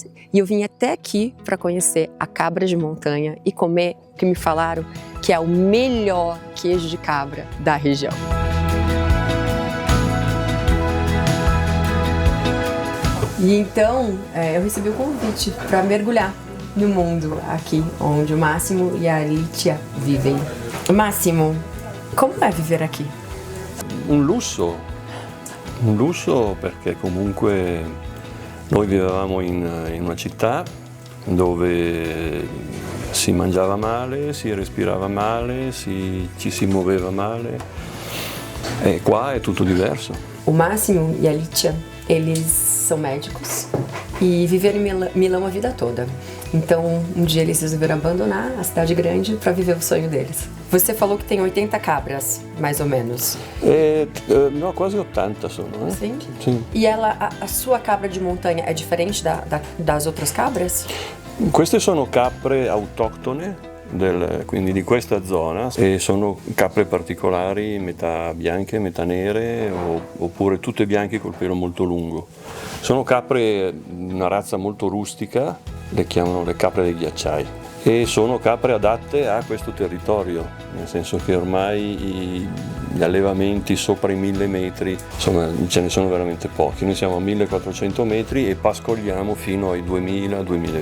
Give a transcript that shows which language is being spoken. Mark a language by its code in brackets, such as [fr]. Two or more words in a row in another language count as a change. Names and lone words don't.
[pt] E eu vim até aqui para conhecer a cabra de montanha e comer o que me falaram que é o melhor queijo de cabra da região. E então eu recebi o convite para mergulhar no mundo aqui, onde o Massimo e a Alicia vivem. Massimo, como é viver aqui? [it] Un lusso perché comunque noi vivevamo in una città dove si mangiava male, si respirava male, ci si muoveva male e qua è tutto diverso. [pt] O Massimo e a Alicia, eles são médicos e viveram em Milão a vida toda. Então, um dia eles resolveram abandonar a cidade grande para viver o sonho deles. Você falou que tem 80 cabras, mais ou menos. [it] No, quasi 80 sono. [pt] Sim? Sim. E a sua cabra de montanha é diferente das outras cabras? [it] Queste sono capre autoctone, quindi di questa zona, e sono capre particolari, metà bianche, metà nere, oppure tutte bianche col pelo molto lungo. Sono capre, una razza molto rustica, le chiamano le capre dei ghiacciai, e sono capre adatte a questo territorio, nel senso che ormai gli allevamenti sopra i 1000 metri, insomma ce ne sono veramente pochi, noi siamo a 1400 metri e pascoliamo fino ai 2000-2002.